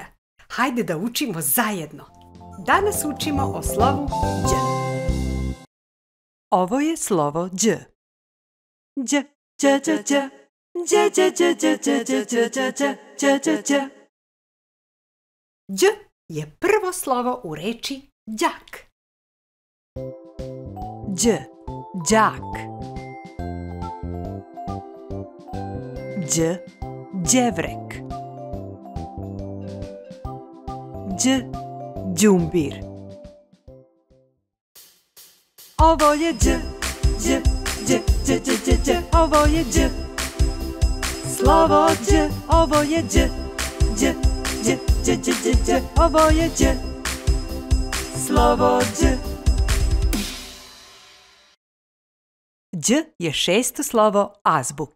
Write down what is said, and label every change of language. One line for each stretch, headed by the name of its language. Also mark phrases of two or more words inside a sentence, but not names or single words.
Serbian: Hajde da učimo zajedno. Danas učimo o slovu Đ. Ovo je slovo Đ. Đ, Đ, Đ, Đ. Đ, Đ, Đ, Đ, Đ, Đ, Đ, Đ, Đ, Đ, Đ. Đ je prvo slovo u reči đak. Đ, đak. Đ, đevrek. Đ, đumbir. Ovo je Đ, Đ, Đ, Đ, Đ, Đ, Đ. Ovo je Đ. Slovo Đ, ovo je Đ, Đ, Đ, Đ, Đ, Đ, Đ. Ovo je Đ. Slovo Đ. Đ je šesto slovo azbuke.